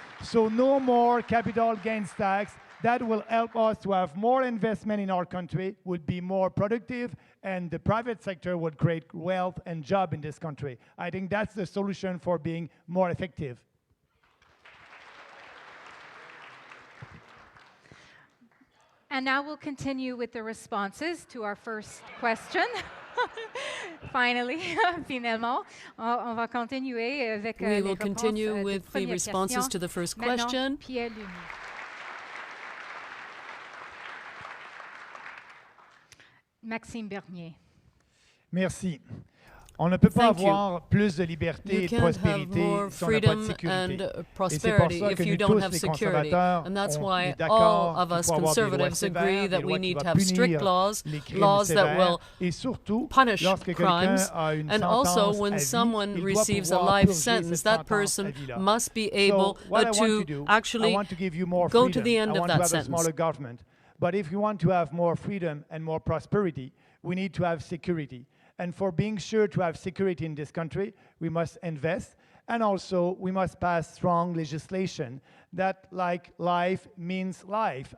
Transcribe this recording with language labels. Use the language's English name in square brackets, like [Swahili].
[English] So no more capital gains tax. That will help us to have more investment in our country, would be more productive, and the private sector would create wealth and job in this country. I think that's the solution for being more effective. And now we'll continue with the responses to our first question. Finally, [French] finalement, on va continuer avec [English] we will continue with the responses to the first question. Maxime Bernier. [French] Merci. On ne peut pas avoir plus de liberté et de prospérité si on n'a pas de sécurité. Et c'est pour ça que nous tous, les conservateurs, on est d'accord qu'il faut avoir des lois sévères, des lois qui vont punir les crimes sévères, et surtout, lorsque quelqu'un a une sentence à vie, il doit pouvoir purger cette sentence à vie-là. [English] So what I want to do, I want to give you more freedom. I want to have a smaller government. But if you want to have more freedom and more prosperity, we need to have security. And for being sure to have security in this country, we must invest, and also we must pass strong legislation that, like life means life.